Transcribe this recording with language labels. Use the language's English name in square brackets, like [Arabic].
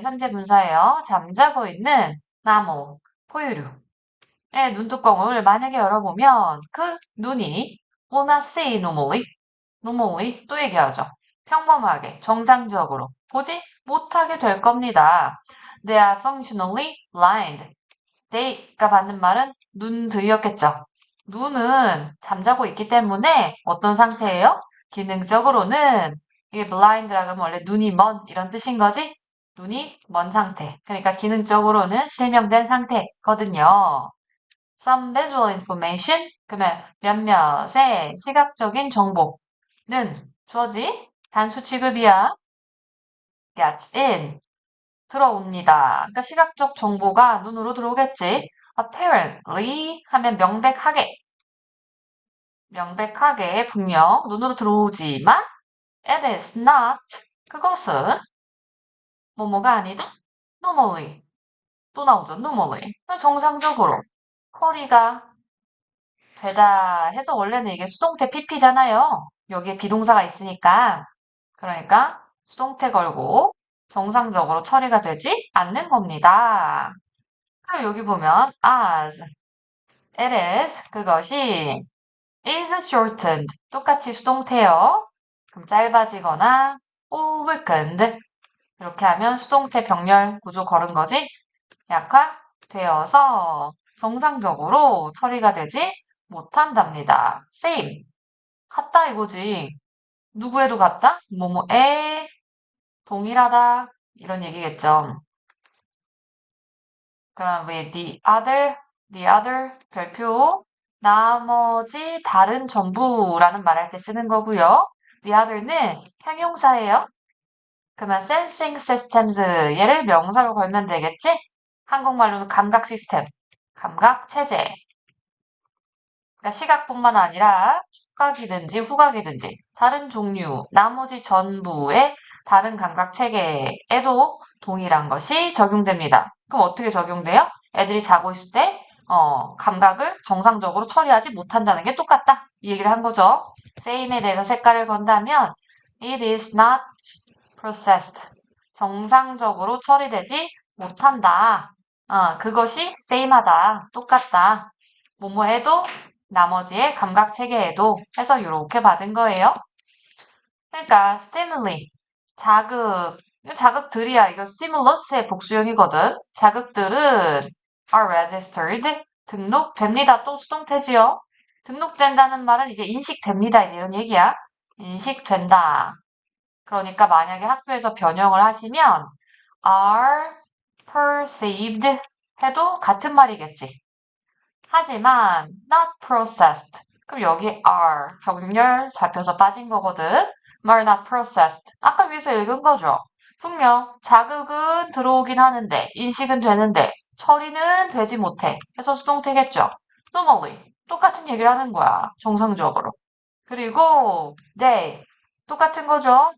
[Korean] 현재 분사예요. 잠자고 있는 나무, 포유류. 의 눈뚜껑을 만약에 열어보면 그 눈이 [English] will not see normally [Korean] 또 얘기하죠. 평범하게, 정상적으로 보지 못하게 될 겁니다. [English] They are functionally blind. [Korean] they가 받는 말은 눈들이었겠죠. 눈은 잠자고 있기 때문에 어떤 상태예요? 기능적으로는 이게 blind라고 하면 원래 눈이 먼 이런 뜻인 거지? 눈이 먼 상태. 그러니까 기능적으로는 실명된 상태거든요. [English] Some visual information [Korean] 그러면 몇몇의 시각적인 정보는 주어지 단수 취급이야. [English] gets in [Korean] 들어옵니다. 그러니까 시각적 정보가 눈으로 들어오겠지. apparently 하면 명백하게 분명 눈으로 들어오지만 [English] it is not [Korean] 그것은 뭐뭐가 아니다. normally 또 나오죠. normally 정상적으로 허리가 되다 해서 원래는 이게 수동태 PP잖아요. 여기에 비동사가 있으니까. 그러니까 수동태 걸고 정상적으로 처리가 되지 않는 겁니다. 그럼 여기 보면 [English] as, it is, [Korean] 그것이 [English] is shortened. [Korean] 똑같이 수동태요. 그럼 짧아지거나 [English] or weakened. [Korean] 이렇게 하면 수동태 병렬 구조 걸은 거지. 약화되어서 정상적으로 처리가 되지 못한답니다. same. 같다 이거지. 누구에도 같다? 뭐뭐에 동일하다. 이런 얘기겠죠. 그럼 [English] with the other [Korean] 별표 나머지 다른 전부라는 말할 때 쓰는 거고요. the other는 형용사예요. 그러면 [English] sensing systems [Korean] 얘를 명사로 걸면 되겠지? 한국말로는 감각 시스템, 감각 체제. 그러니까 시각뿐만 아니라 촉각이든지 후각이든지 다른 종류, 나머지 전부의 다른 감각 체계에도 동일한 것이 적용됩니다. 그럼 어떻게 적용돼요? 애들이 자고 있을 때 감각을 정상적으로 처리하지 못한다는 게 똑같다. 이 얘기를 한 거죠. same에 대해서 색깔을 건다면 [English] it is not processed. [Korean] 정상적으로 처리되지 못한다. 그것이 same하다. 똑같다. 뭐뭐해도 나머지의 감각 체계에도 해서 이렇게 받은 거예요. 그러니까 stimuli 자극들이야. 이거 stimulus의 복수형이거든. 자극들은 [English] are registered [Korean] 등록됩니다. 또 수동태지요. 등록된다는 말은 이제 인식됩니다. 이제 이런 얘기야. 인식된다. 그러니까 만약에 학교에서 변형을 하시면 [English] are perceived [Korean] 해도 같은 말이겠지. 하지만 [English] not processed. [Korean] 그럼 여기 are 병렬 잡혀서 빠진 거거든. 말 [English] not processed. [Korean] 아까 위에서 읽은 거죠. 분명 자극은 들어오긴 하는데 인식은 되는데 처리는 되지 못해. 해서 수동태겠죠. normally 똑같은 얘기를 하는 거야. 정상적으로. 그리고 they 똑같은 거죠.